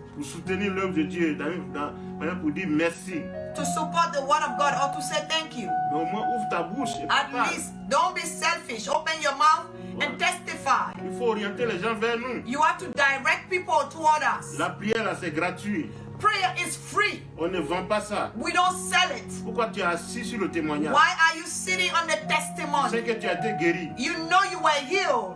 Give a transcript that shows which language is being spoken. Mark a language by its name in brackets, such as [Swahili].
[French] pour soutenir l'œuvre de Dieu, pour dire merci, [English] to support the word of God or to say thank you, [French] mais au moins ouvre ta bouche et [English] at [French] parle. [English] least don't be selfish. Open your mouth and testify. [French] Il faut orienter les gens vers nous. [English] You have to direct people toward us. [French] La prière, là, c'est gratuit. [English] Prayer is free. [French] On ne vend pas ça. [English] We don't sell it. [French] Pourquoi tu es assis sur le témoignage? [English] Why are you sitting on the [French] C'est [English] testimony? [French] que tu as été guéri. [English] You know you were healed.